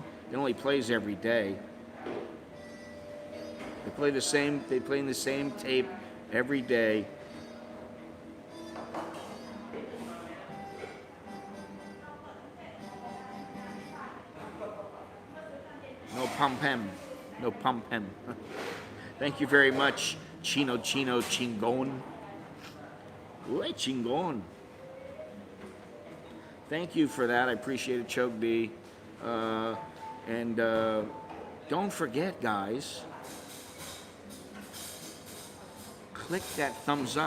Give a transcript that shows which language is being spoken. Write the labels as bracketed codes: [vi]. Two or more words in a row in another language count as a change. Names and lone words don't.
[en] It only plays every day. They play in the same tape every day. No pum-pem. No pum-pem. Thank you very much, Chino Chingon. Uy, Chingon. Thank you for that. I appreciate it, Choke B. And don't forget, guys, click that thumbs up.